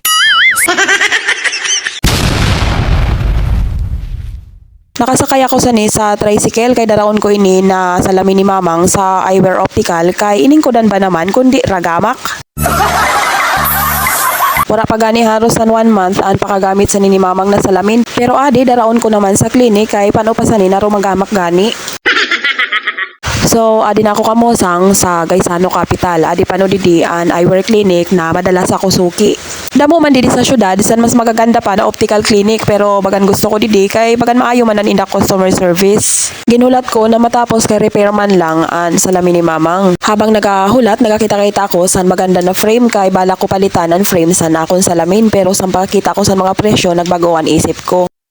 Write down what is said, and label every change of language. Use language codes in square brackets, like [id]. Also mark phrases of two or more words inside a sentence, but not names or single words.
[msb] Nakasakay ako sa tricycle kay daraon ko ini na salamin ni mamang sa Eyewear Optical kay ining kodan ba naman kundi ragamak. Wala pa gani haros san 1 month an pakagamit sa ni mamang na salamin pero adi daraon ko naman sa klinik kay pano pa sa ni naro magamak gani. So adi na ako kamosang sa Gaisano Capital, adi pano didi an eyewear clinic na madalas ako suki. Damo man didi sa syudad, san mas magaganda pa na optical clinic pero bagan gusto ko didi kay bagan maayo man ang indak [en] customer service. [msb] Ginulat ko na matapos kay repairman lang an salamin ni mamang. Habang nagahulat, nagakita-kita ko san maganda na frame kay bala ko palitan ang frame san akon salamin pero sa pagkita ko sa mga presyo nagbagoan isip ko.